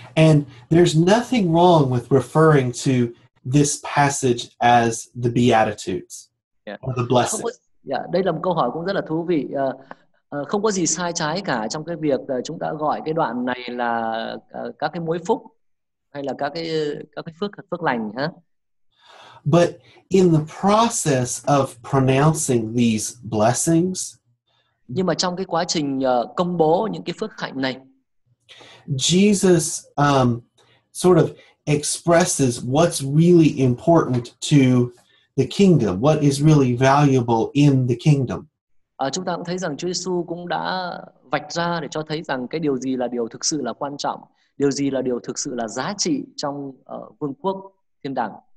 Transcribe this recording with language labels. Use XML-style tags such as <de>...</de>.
<en>And there's nothing wrong with referring to this passage as the Beatitudes or the blessings.</en> <vi>Đây là một câu hỏi cũng rất là thú vị. Không có gì sai trái cả trong cái việc chúng ta gọi cái đoạn này là các cái mối phúc hay là các cái phước lành ha.</vi> <en>But in the process of pronouncing these blessings,</en> <vi>nhưng mà trong cái quá trình công bố những cái phước hạnh này,</vi> <en>Jesus sort of expresses what's really important to the kingdom, what is really valuable in the kingdom.</en> <vi>Chúng ta cũng thấy rằng Chúa Giêsu cũng đã vạch ra để cho thấy rằng cái điều gì là điều thực sự là quan trọng, điều gì là điều thực sự là giá trị trong vương quốc thiên đàng.</vi>